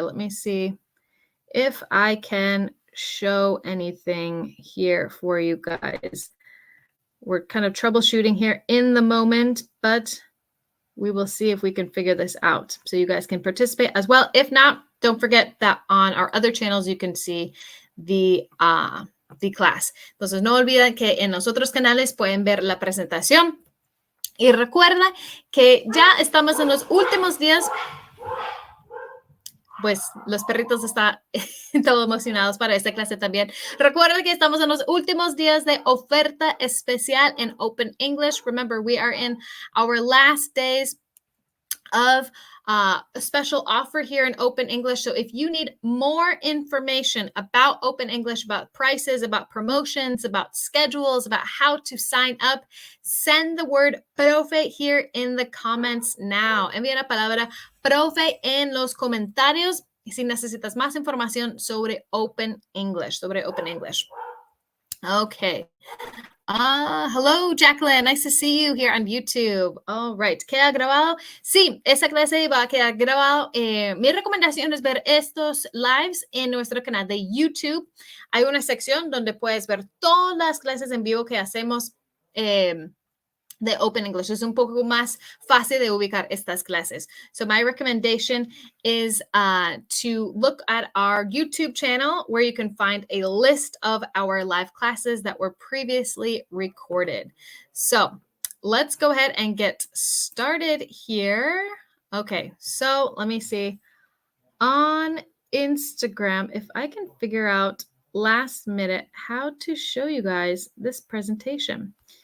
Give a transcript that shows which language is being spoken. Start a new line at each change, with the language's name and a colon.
English: Let me see if I can show anything here for you guys. We're kind of troubleshooting here in the moment, but we will see if we can figure this out so you guys can participate as well. If not, don't forget that on our other channels, you can see the class.
Spanish: Entonces, no olviden que en los otros canales pueden ver la presentación. Y recuerda que ya estamos en los últimos días. Pues los perritos están todos emocionados para esta clase también. Recuerda que estamos en los últimos días de oferta especial en Open English.
English: Remember, we are in our last days of a special offer here in Open English. So if you need more information about Open English, about prices, about promotions, about schedules, about how to sign up, send the word profe here in the comments now.
Spanish: Envía la palabra profe en los comentarios si necesitas más información sobre Open English, Okay.
English: Hello, Jacqueline. Nice to see you here on YouTube. All right.
Spanish: ¿Queda grabado? Sí, esa clase va a quedar grabado. Mi recomendación es ver estos lives en nuestro canal de YouTube. Hay una sección donde puedes ver todas las clases en vivo que hacemos de Open English. Es un poco más fácil de ubicar estas clases.
English: So my recommendation is to look at our YouTube channel where you can find a list of our live classes that were previously recorded. So let's go ahead and get started here. Okay, so let me see. On Instagram, if I can figure out last minute how to show you guys this presentation.